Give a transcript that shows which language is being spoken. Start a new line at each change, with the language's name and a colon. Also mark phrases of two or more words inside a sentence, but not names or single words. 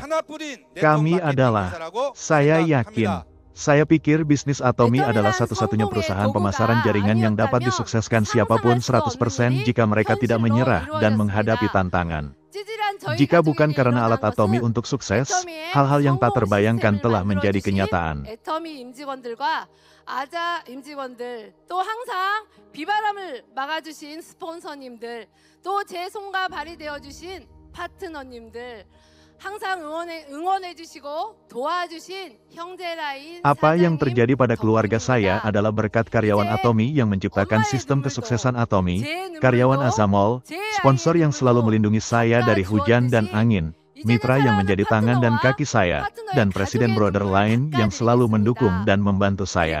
Indonesian: Kami adalah, saya yakin, saya pikir bisnis Atomy adalah satu-satunya perusahaan pemasaran jaringan yang dapat disukseskan siapapun 100% jika mereka tidak menyerah dan menghadapi tantangan. Jika bukan karena alat Atomy untuk sukses, hal-hal yang tak terbayangkan telah menjadi kenyataan.
Korean: 아자 임직원들, 또 항상 비바람을 막아주신 스폰서님들, 또 제 손과 발이 되어주신 파트너님들, 항상 응원해주시고 도와주신 형제 라인.
Indonesian: Apa yang terjadi pada keluarga saya adalah berkat karyawan Atomy yang menciptakan sistem kesuksesan Atomy, karyawan Azamol, sponsor yang selalu melindungi saya dari hujan dan angin, mitra yang menjadi tangan dan kaki saya, dan presiden Borderline yang selalu mendukung dan membantu saya.